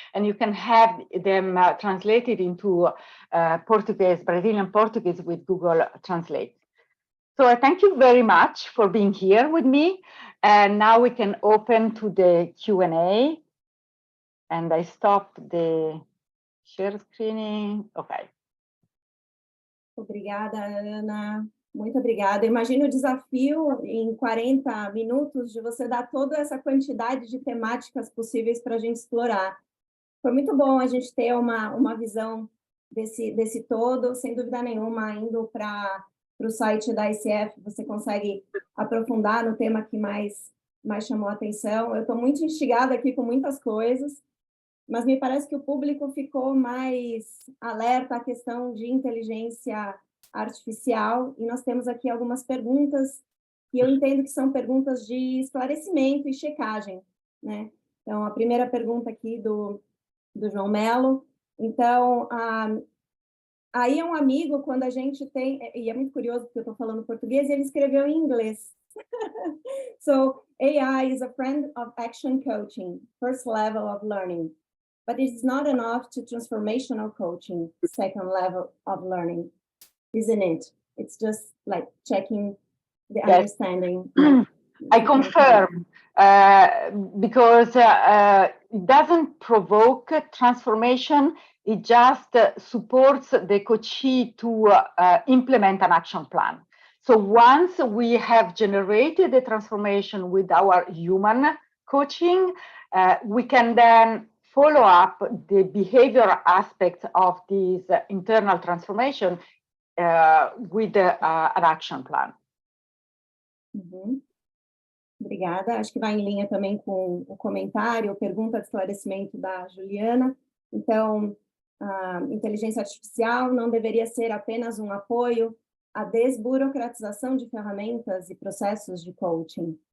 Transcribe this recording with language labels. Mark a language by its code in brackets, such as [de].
[en] And you can have them translated into Portuguese, Brazilian Portuguese with Google Translate. So I thank you very much for being here with me. And now we can open to the Q&A. And I stopped the share screening. Okay. [pt] Obrigada, Ana. Muito obrigada. Imagina o desafio em 40 minutos de você dar toda essa quantidade de temáticas possíveis para a gente explorar. Foi muito bom a gente ter uma visão desse todo, sem dúvida nenhuma, indo para o site da ICF, você consegue aprofundar no tema que mais chamou a atenção. Eu estou muito instigada aqui com muitas coisas, mas me parece que o público ficou mais alerta à questão de inteligência artificial, e nós temos aqui algumas perguntas que eu entendo que são perguntas de esclarecimento e checagem, né? Então, a primeira pergunta aqui do João Melo. Então, aí é um amigo, quando a gente tem... E é muito curioso, porque eu estou falando português, e ele escreveu em inglês. [en] So, AI is a friend of action coaching, first level of learning. But it's not enough to transformational coaching, second level of learning, isn't it? It's just like checking the understanding. I confirm, because it doesn't provoke transformation, it just supports the coachee to implement an action plan. So once we have generated the transformation with our human coaching, we can then follow up the behavioral aspects of this internal transformation with an action plan. [pt] Uhum. Obrigada. Acho que vai em linha também com o comentário, pergunta de esclarecimento da Juliana. Então, a inteligência artificial não deveria ser apenas um apoio à desburocratização de ferramentas e processos de coaching.